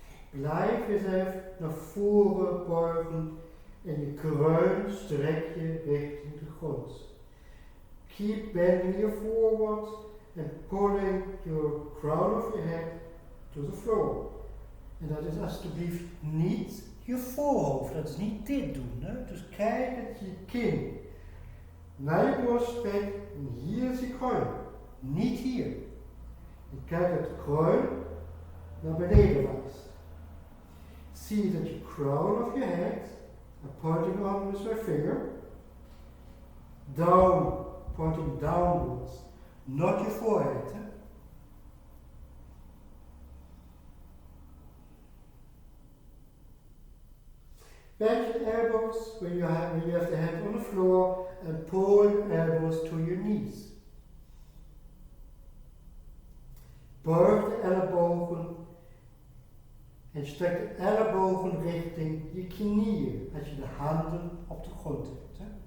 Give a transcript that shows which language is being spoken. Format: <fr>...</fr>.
<nl>Blijf jezelf naar voren buigen en je kruin strek je richting de grond.</nl> <en>Keep bending you forward and pulling your crown of your head to the floor.</en> <nl>En dat is alsjeblieft niet je voorhoofd, dat is niet dit doen. Hè? Dus kijk dat je kin naar je borst trekt en hier is je kruin, niet hier. En kijk dat de kruin naar beneden wijst.</nl> <en>See that your crown of your head, I'm pointing on with my finger, down, pointing downwards, not your forehead. Eh? Bend your elbows when you have the hand on the floor and pull your elbows to your knees.</en> <nl>Buig de ellebogen en strek de ellebogen richting je knieën als je de handen op de grond hebt. Hè?</nl>